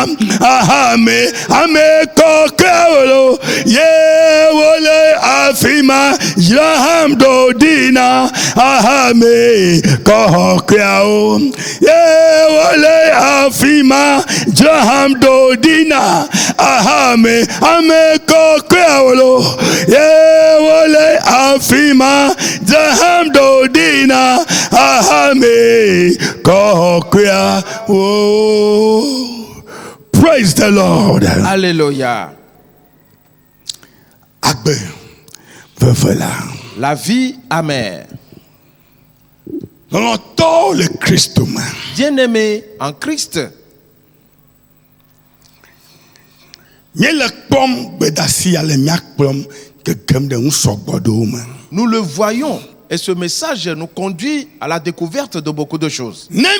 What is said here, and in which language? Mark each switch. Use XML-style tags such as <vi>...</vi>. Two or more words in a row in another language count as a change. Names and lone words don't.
<ee>ame kokao ye wole afima jamdo dina ame kokao ye wole afima jamdo dina ame kokao ye wole afima jamdo dina ame kokao.</ee> <en>Praise the Lord.</en> <fr>Alléluia. La vie amère. Bien-aimé en Christ. Nous le voyons et ce message nous conduit à la découverte de beaucoup de choses.</fr>